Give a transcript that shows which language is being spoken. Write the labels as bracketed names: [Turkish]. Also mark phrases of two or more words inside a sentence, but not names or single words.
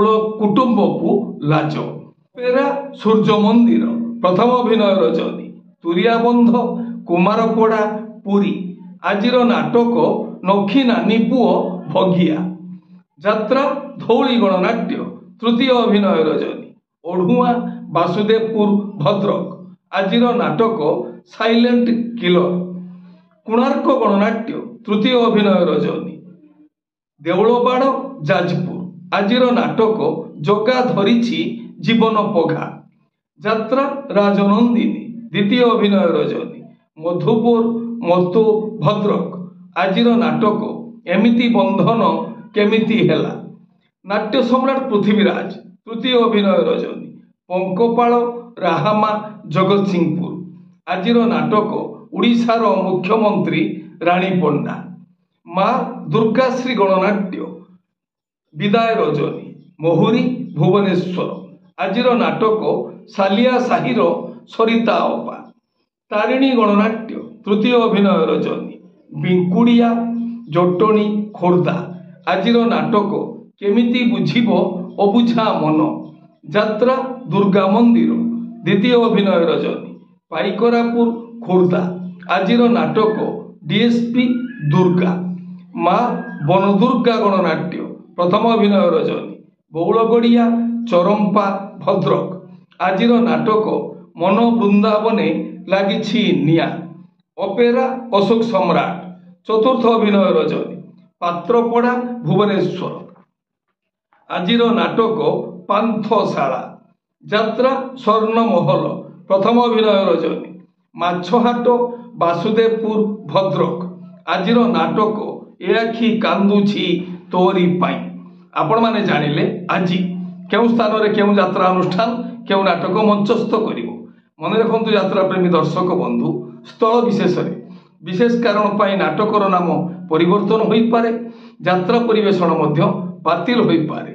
[Odia] କୁଟୁମ୍ବ କୋ ଲାଜ ପେରା ସୂର୍ଯ୍ୟ ମନ୍ଦିର ପ୍ରଥମ ଅଭିନୟ ରଜନୀ ତୁରିଆବନ୍ଧ କୁମାରପଡ଼ା ପୁରୀ ଆଜିର ନାଟକ ନଖୀ ନାନୀ ପୁଅ ଭଗିଆ ଯାତ୍ରା ଧଉଳି ଗଣନାଟ୍ୟ ତୃତୀୟ ଅଭିନୟ ରଜନୀ ଓଢ଼ୁଆ ବାସୁଦେବପୁର ଭଦ୍ରକ ଆଜିର ନାଟକ ସାଇଲେଣ୍ଟ କିଲର କୋଣାର୍କ ଗଣନାଟ୍ୟ ତୃତୀୟ ଅଭିନୟ ରଜନୀ ଦେଉଳବାଡ଼ ଯାଜପୁର ଆଜିର ନାଟକ ଜଗା ଧରିଛି ଜୀବନ ପଘା ଯାତ୍ରା ରାଜନନ୍ଦିନୀ ଦ୍ୱିତୀୟ ଅଭିନୟ ରଜନୀ ମଧୁପୁର ମଧୁ ଭଦ୍ରକ ଆଜିର ନାଟକ ଏମିତି ବନ୍ଧନ କେମିତି ହେଲା ନାଟ୍ୟ ସମ୍ରାଟ ପୃଥ୍ୱୀରାଜ ତୃତୀୟ ଅଭିନୟ ରଜନୀ ପଙ୍କପାଳ ରାହାମା ଜଗତ ସିଂହପୁର ଆଜିର ନାଟକ ଉଡ଼ିଶାର ମୁଖ୍ୟମନ୍ତ୍ରୀ ରାଣୀ ପଣ୍ଡା ମାଁ ଦୁର୍ଗାଶ୍ରୀ ଗଣନାଟ୍ୟ ବିଦାୟ ରଜନୀ ମୋହୁରୀ ଭୁବନେଶ୍ୱର ଆଜିର ନାଟକ ଶାଳିଆ ସାହିର ସରିତା ଅପା ତାରିଣୀ ଗଣନାଟ୍ୟ ତୃତୀୟ ଅଭିନୟ ରଜନୀ ବିଙ୍କୁଡ଼ିଆ ଜଟଣୀ ଖୋର୍ଦ୍ଧା ଆଜିର ନାଟକ କେମିତି ବୁଝିବୋ ଅବୁଝା ମନ ଯାତ୍ରା ଦୁର୍ଗା ମନ୍ଦିର ଦ୍ୱିତୀୟ ଅଭିନୟ ରଜନୀ ପାଇକରାପୁର ଖୋର୍ଦ୍ଧା ଆଜିର ନାଟକ ଡିଏସପି ଦୁର୍ଗା ମାଁ ବନଦୁର୍ଗା ଗଣନାଟ୍ୟ ପ୍ରଥମ ଅଭିନୟ ରଜନୀ ବଉଳଗଡ଼ିଆ ଚରମ୍ପା ଭଦ୍ରକ ଆଜିର ନାଟକ ମନ ବୃନ୍ଦାବନେ ଲାଗିଛି ନିଆଁ ଅପେରା ଅଶୋକ ସମ୍ରାଟ ଚତୁର୍ଥ ଅଭିନୟ ରଜନୀ ପାତ୍ରପଡ଼ା ଭୁବନେଶ୍ୱର ଆଜିର ନାଟକ ପାନ୍ଥଶାଳା ଯାତ୍ରା ସ୍ୱର୍ଣ୍ଣ ମହଲ ପ୍ରଥମ ଅଭିନୟ ରଜନୀ ମାଛହାଟ ବାସୁଦେବପୁର ଭଦ୍ରକ ଆଜିର ନାଟକ ଏ ଆଖି କାନ୍ଦୁଛି ତୋରି ପାଇଁ ଆପଣ ମାନେ ଜାଣିଲେ ଆଜି କେଉଁ ସ୍ଥାନ ରେ କେଉଁ ଯାତ୍ରା ଅନୁଷ୍ଠାନ କେଉଁ ନାଟକ ମଞ୍ଚସ୍ଥ କରିବୋ ମନ ରଖନ୍ତୁ ଯାତ୍ରା ପ୍ରେମୀ ଦର୍ଶକ ବନ୍ଧୁ ସ୍ଥଳ ବିଶେଷ ରେ ବିଶେଷ କାରଣ ପାଇଁ ନାଟକର ନାମ ପରିବର୍ତ୍ତନ ହୋଇ ପାରେ ଯାତ୍ରା ପରିବେଷଣ ମଧ୍ୟ ବାତିଲ ହୋଇ ପାରେ